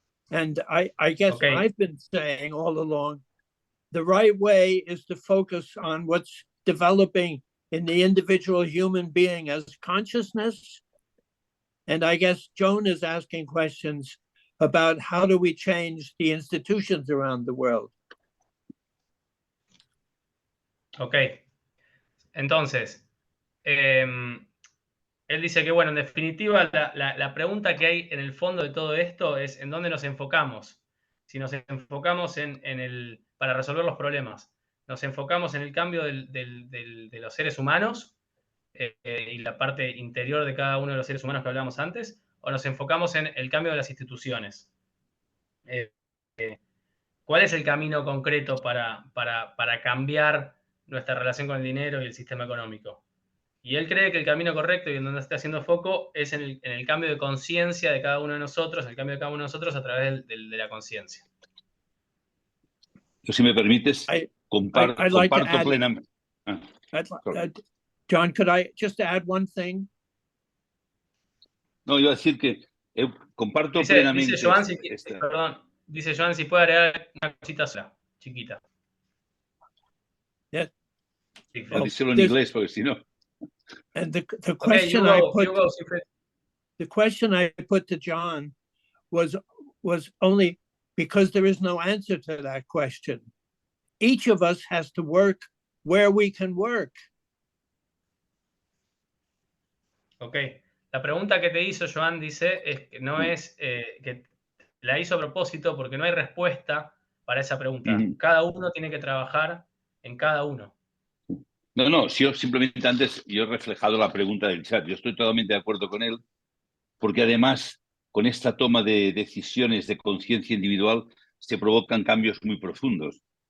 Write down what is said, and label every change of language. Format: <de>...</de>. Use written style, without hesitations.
<en>And I guess I've been saying all along, the right way is to focus on what's developing in the individual human being as consciousness. And I guess Joan is asking questions about how do we change the institutions around the world.</en> <es>Ok, entonces, él dice que, bueno, en definitiva, la pregunta que hay en el fondo de todo esto es en dónde nos enfocamos. Si nos enfocamos para resolver los problemas, nos enfocamos en el cambio de los seres humanos y la parte interior de cada uno de los seres humanos que hablábamos antes, o nos enfocamos en el cambio de las instituciones. ¿Cuál es el camino concreto para cambiar nuestra relación con el dinero y el sistema económico? Y él cree que el camino correcto y en donde está haciendo foco es en el cambio de conciencia de cada uno de nosotros, el cambio de cada uno de nosotros a través de la conciencia. Si me permites, comparto plenamente.</es> <en>John, could I just add one thing?</en> <es>No, iba a decir que comparto plenamente. Dice Joan, perdón, dice Joan si puede agregar una cosita sola, chiquita.</es> <en>Yeah.</en> <es>No, díselo en inglés porque si no.</es> <en>And the question the question I put to John was only because there is no answer to that question. Each of us has to work where we can work. Okay.</en> <es>La pregunta que te hizo Joan, dice, es que no es que la hizo a propósito porque no hay respuesta para esa pregunta. Cada uno tiene que trabajar en cada uno. No, yo simplemente antes yo he reflejado la pregunta del chat. Yo estoy totalmente de acuerdo con él, porque además con esta toma de decisiones de conciencia individual se provocan cambios muy profundos.</es>